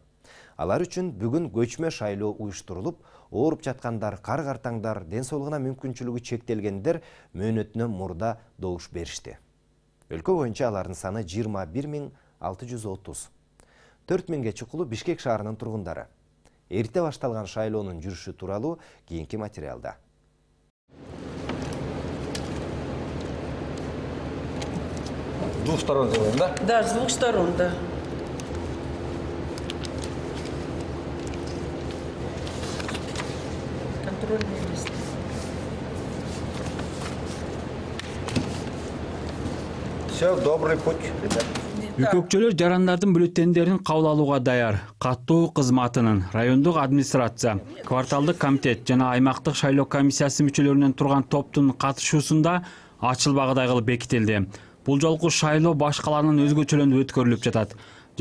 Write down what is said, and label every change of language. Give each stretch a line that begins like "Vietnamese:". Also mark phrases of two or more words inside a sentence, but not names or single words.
Kyrgyz: Алар үчүн бүгүн көчмө шайлоо уюштурулуп, ооруп жаткандар, кар-картаңдар, ден соолугуна мүмкүнчүлүгү чектелгендер мөөнөтүнөн мурда добуш беришти. Өлкө боюнча алардын саны 21,630. 4 миңге чукулу Бишкек шаарынын тургундары. Эрте башталган шайлоонун жүрүшү тууралуу кийинки материалда.
Russian: С двух сторон делаем, да? Да, с двух сторон, да. Контрольные листы. Все, добрый путь, ребят.
Kyrgyz: Үкөкчөлөр жарандардын бюллетендерин кабыл алууга даяр. Каттоо кызматынын, райондук администрация, кварталдык комитет жана аймактык шайлоо комиссиясы мүчөлөрүнөн турган топтун катышуусунда ачылбагыдай кылып бекитилди. Бул жолку шайлоо башкаларынан өзгөчөлөнүп өткөрүлүп жатат.